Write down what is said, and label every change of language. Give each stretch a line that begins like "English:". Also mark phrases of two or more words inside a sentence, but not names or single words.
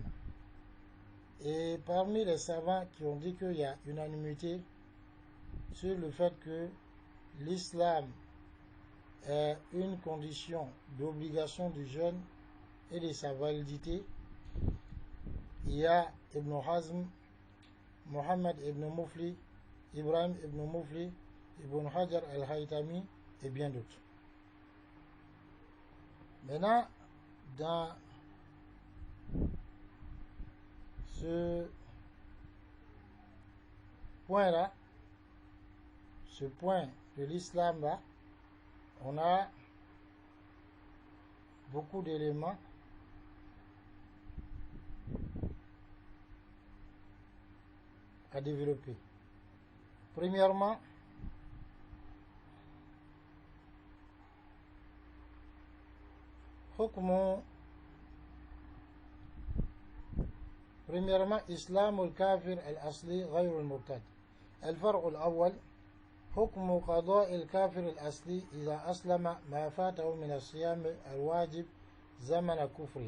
French: Et parmi les savants qui ont dit qu'il y a unanimité sur le fait que l'islam est une condition d'obligation du jeûne et de sa validité, il y a Ibn Hazm, Muhammad ibn Mufli, Ibrahim ibn Mufli, Ibn Hajar al-Haythami et bien d'autres. Maintenant, dans ce point-là, ce point de l'islam-là, on a beaucoup d'éléments à développer. Premièrement,
Arabic: إسلام الكافر الأصلي غير المرتد. الفرع الأول حكم قضاء الكافر الأصلي إذا أسلم ما فاته من الصيام الواجب زمن كفره.